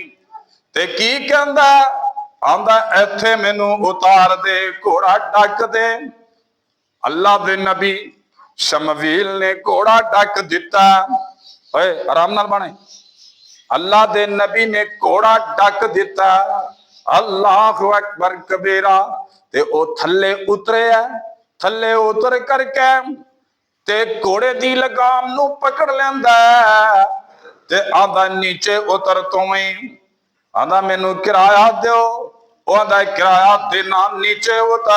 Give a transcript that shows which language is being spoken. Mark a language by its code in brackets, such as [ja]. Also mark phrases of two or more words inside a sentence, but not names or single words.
[pa] تے کی کہندا، آندا اتھے مینوں اتار دے، گھوڑا ڈک دے. اللہ دے نبی شمویل نے گھوڑا ڈک دتا. اوئے آرام نال بنے. اللہ دے نبی نے گھوڑا ڈک دتا. [ar] الله أكبر كبيرا. [pa] تے او تھلے اترے، تھلے اتر کر کے تے گھوڑے دی لگام نوں پکڑ لیندا، تے آندا نیچے اتر تویں، آندا مینوں کرایہ دو، آندا کرایہ دینا، نیچے اتر.